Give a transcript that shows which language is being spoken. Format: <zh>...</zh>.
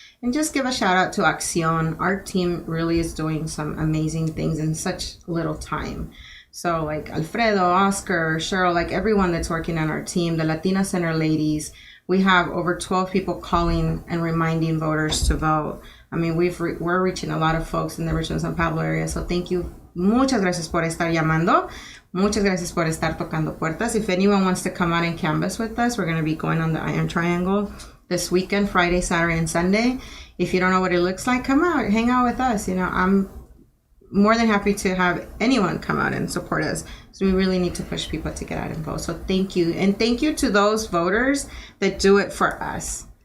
<en>And just give a shout out to ACCION. Our team really is doing some amazing things in such little time. So like Alfredo, Oscar, Cheryl, like everyone that's working on our team, the Latina Center ladies, we have over 12 people calling and reminding voters to vote. I mean, we're reaching a lot of folks in the Richmond, San Pablo area. So thank you.</en> <es>Muchas gracias por estar llamando. Muchas gracias por estar tocando puertas.</es> <en>If anyone wants to come out and canvass with us, we're going to be going on the Iron Triangle this weekend, Friday, Saturday, and Sunday. If you don't know what it looks like, come out, hang out with us. I'm more than happy to have anyone come out and support us. So we really need to push people to get out and vote. So thank you. And thank you to those voters that do it for us.</en>